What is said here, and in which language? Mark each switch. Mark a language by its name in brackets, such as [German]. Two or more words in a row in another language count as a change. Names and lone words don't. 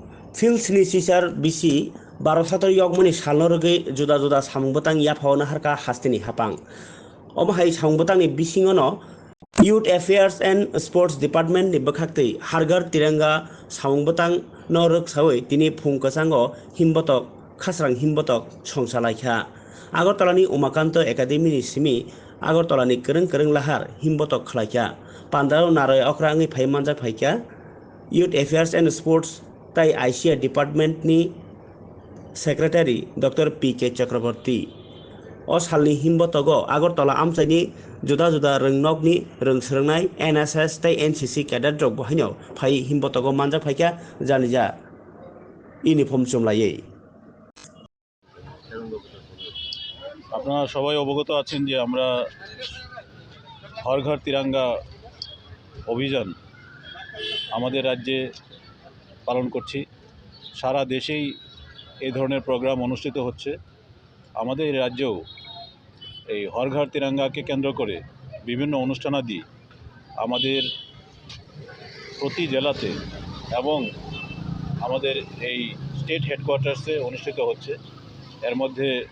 [Kok Borok] फिल्सनि सिसार बिसि 12 यगमनि सालनरगै जुदा जुदा सामुंबोतां याफावना हारका हास्तिनि हापां अमहाय सामुंबोतांनि बिसिङनो [English] Youth Affairs and Sports Department [Kok Borok] ni bwkhakti Harghar Tiranga samungbatang no rwksawi tini phungkachango himbotok khasrang himbotok songsalaikhya Agartalani Umakanto Academy ni simi Agartalani kwrwng lahar himbotok khlaikya Pandao Narai okra angi phaimanjak phaikya [English] Youth Affairs and Sports [Kok Borok] tai ICA Department ni Secretary Dr. P.K. Chakraborty O salni himbotogo Agartala amchaini juda juda rwngnokni rwngsrwngnai NSS tai NCC cadet rok bohaino phai himbotogo manjak phaikya janija uniform chumlaiye [Bangla] আপনারা সবাই অবগত আছেন যে আমরা হর ঘর তিরঙ্গা অভিযান আমাদের রাজ্যে পালন করছি সারা দেশেই এই ধরনের প্রোগ্রাম অনুষ্ঠিত হচ্ছে আমাদের রাজ্যেও এই হর ঘর তিরঙ্গাকে কেন্দ্র করে বিভিন্ন অনুষ্ঠানাদি আমাদের প্রতি জেলাতে এবং আমাদের এই [English] state headquarters [Bangla] অনুষ্ঠিত হচ্ছে এর মধ্যে